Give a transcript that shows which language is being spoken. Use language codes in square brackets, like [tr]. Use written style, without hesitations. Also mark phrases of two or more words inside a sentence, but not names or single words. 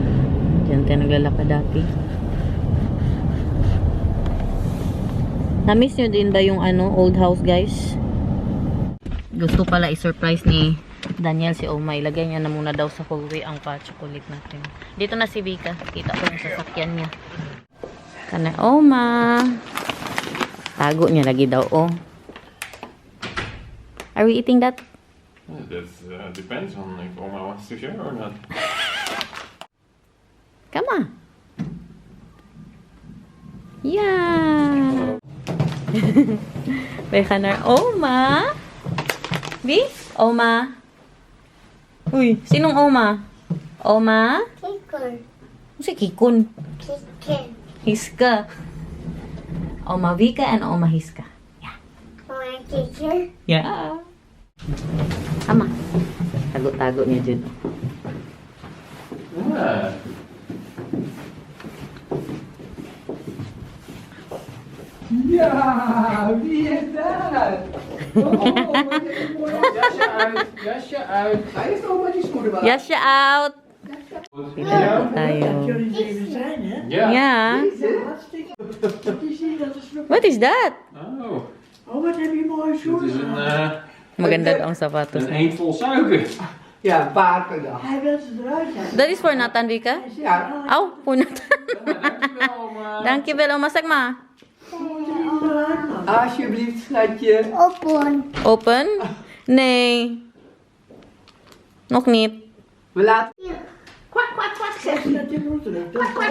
[tl] Diyan tayo naglalakad dati. Na-miss nyo din ba yung [en] old house, [tl] guys? Gusto pala i-surprise ni Daniel si Oma. Ilagay niya na muna daw sa hallway ang chocolate natin. Dito na si Vika. Kita ko yung sasakyan niya. Kana Oma. Tago niya lagi daw, oh. [en] Are we eating that? That depends on if Oma wants to share or not. Come on. Yeah. [tl] May kanar Oma. Vi? Oma. Uy, sinong Oma? Oma? Kikon. Si Kikun. Kikin. [en] Hiska. Oma Vika and Oma Hiska. [tl] Mga kikin. Yeah. Sama. Tago-tago niya dyan. [en] Yeah. [nl] Ja, wie is dat? Jasje uit. Hij is toch met die schoenen wel. [tl] Yasha out. Dito na po tayo. [nl] Jullie even zijn, hè? Ja. [en] Yeah. [nl] Hartstikke. Wat is hier? Dat is nog... [en] What is that? Oh, [nl] Oh, wat heb je mooie dit schoenen. is [tl] Maganda daw ang sapatos. [nl] een eend vol suiker. Ja, een paar per dag. Hij wil ze eruit hebben. [en] That is for Nathan, Vika? [nl] Ja, [en] Aw, for Nathan. [nl] Dankjewel, Oma. Dankjewel, Oma Sagma. eruit, man. Alsjeblieft, schatje. Open. Open? Nee. Nog niet. We laten... Kwak, kwak, kwak, zegt ze dat je moet doen.